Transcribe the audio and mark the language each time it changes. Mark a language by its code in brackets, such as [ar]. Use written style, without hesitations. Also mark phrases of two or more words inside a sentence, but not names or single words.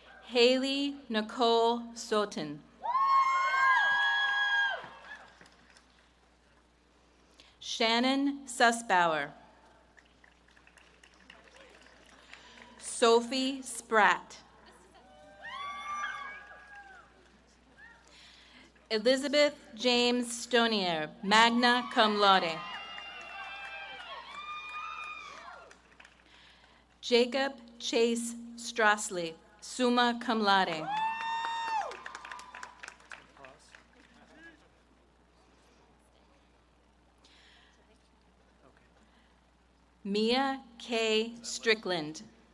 [en] Haley Nicole Sotin. Shannon Sussbauer. Sophie Spratt. Elizabeth James Stonier, [la] magna cum laude. [en] Jacob Chase Strassley, [la] summa cum laude. [en] Mia K. Strickland.